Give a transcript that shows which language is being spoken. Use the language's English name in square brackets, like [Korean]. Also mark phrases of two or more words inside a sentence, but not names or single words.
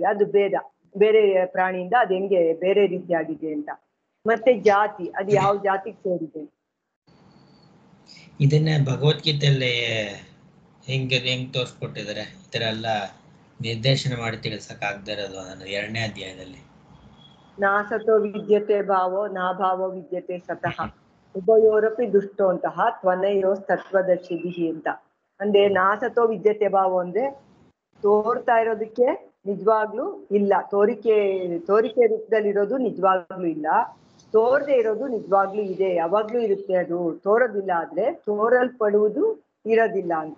[Kannada] ಅದು ಭೇದ, ಬೇರೆ ಪ್ರಾಣಿಯಿಂದ ಅದು ಹೆಂಗೆ ಬೇರೆ ರೀತಿಯಾಗಿದೆ ಅಂತ. ಮತ್ತೆ ಜಾತಿ ಅದು ಯಾವ ಜಾತಿಗೆ ಸೇರಿದೆ. ಇದನ್ನ ಭಗವದ್ಗೀತೆಯಲ್ಲಿ ಹೆಂಗ್ ತೋರಿಸ್ಕೊಟ್ಟಿದ್ದಾರೆ. ಈ ತರ ಎಲ್ಲ ನಿರ್ದೇಶನ ಮಾಡಿ ತಿಳಿಸಕ್ ಆಗದೆ ಇರೋದು 2ನೇ ಅಧ್ಯಾಯದಲ್ಲಿ. [Sanskrit] ನಾಸತೋ ವಿದ್ಯತೆ ಭಾವೋ ನಾಭಾವೋ ವಿದ್ಯತೆ ಸತಃ ಉಭಯೋರಪಿ ದುಷ್ಟೋ ಅಂತಹ ತ್ವನಯೋ ತತ್ವದರ್ಶಿಭಿ ಅಂತ. [Kannada] ಅಂದ್ರೆ [Sanskrit] ನಾಸತೋ ವಿದ್ಯತೆ ಭಾವ [Kannada] ಅಂದ್ರೆ ತೋರ್ತಾ ಇರೋದಕ್ಕೆ ನಿಜವಾಗ್ಲೂ ಇಲ್ಲ, ತೋರಿಕೆ ರೂಪದಲ್ಲಿ ಇರೋದು ನಿಜವಾಗ್ಲೂ ಇಲ್ಲ, ತೋರದೆ ಇರೋದು ನಿಜವಾಗ್ಲೂ ಇದೆ, ಯಾವಾಗ್ಲೂ ಇರುತ್ತೆ. ಅದು ತೋರೋದಿಲ್ಲ, ಆದ್ರೆ ತೋರಲ್ಪಡುವುದು ಇರೋದಿಲ್ಲ ಅಂತ.